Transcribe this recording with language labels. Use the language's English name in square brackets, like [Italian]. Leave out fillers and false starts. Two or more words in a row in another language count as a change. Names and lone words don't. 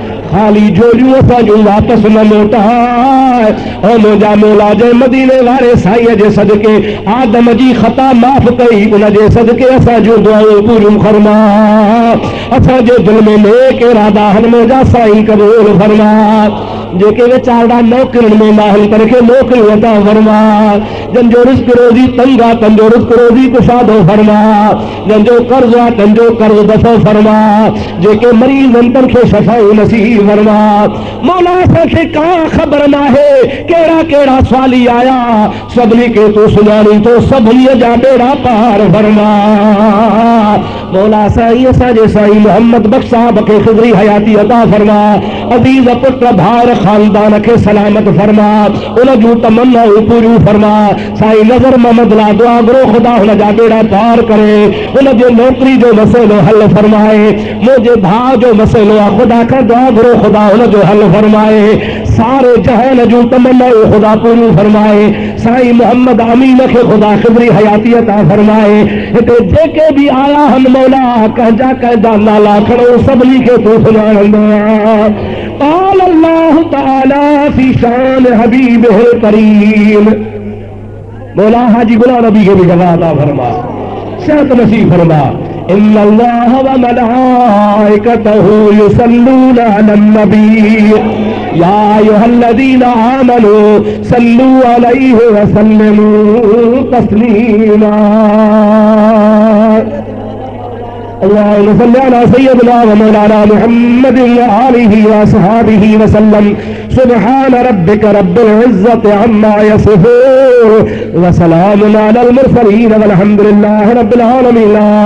[Sindhi] खाली जोड़ियूं असांजूं वापसि न मोटाए ओ मुंहिंजा मौला जंहिं मदीने वारे साईं जे सदके आदम जी ख़ता माफ़ कई उन जे सदके असांजूं दुआऊं पूरियूं फरमा असांजे दिल में नेक इरादा हन मुंहिंजा साईं क़बूल फरमा जेके वीचारा नौकरियुनि में माहिल करके नौकरी अता फरमा जंहिंजो रिस्क रोज़ी तंग आहे तंहिंजो रिस्क रोज़ी कुशादो फरमा जंहिंजो कर्ज़ आहे तंहिंजो कर्ज़ दफ़ो फरमा जेके मरीज़नि तन खे शफ़ाई नसीब फरमा मौला असांखे का ख़बर नाहे कहिड़ा कहिड़ा सवाली आया सभिनी खे तूं सुञाणी थो सभिनीअ जा बेड़ा पार फरमा मौला साईं असांजे साईं मोहम्मद बख्श साहब खे ख़िज़री हयाती अता फरमा अज़ीज़ पुट भार खानदान के सलामत फरमा उन जूं तमन्नाऊं पूरियूं फरमा साईं नज़र मोहम्मद ला दुआ करो खुदा हुन जा बेड़ा पार करे उन जे नौकरी जो मसइलो हल फरमाए मुंहिंजे भाउ जो मसइलो आहे खुदा खां दुआ करो खुदा हुन जो हल फरमाए सारे जहान जूं तमन्नाऊं खुदा पूरियूं फरमाए साईं मोहम्मद अमीन खे खुदा ख़िज़री हयाती अता फरमाए हिते जेके भी आया हन मौला कंहिंजा कंहिंजा नाला खणो सभिनी खे तूं सुञाणंदो आहीं [Arabic] قال الله تعالى في شان حبيبه الكريم [Urdu] مولا حاجی غلام نبی کے بھی جواب عطا فرما صحت نصیب فرما [Arabic] ان الله وملائكته يصلون على النبي يا ايها الذين امنوا صلوا عليه وسلموا تسليما اللهم صل على سيدنا ومولانا محمد وآله وصحبه وسلم سبحان ربك رب العزة عما يصفون وسلام على المرسلين والحمد لله رب العالمين.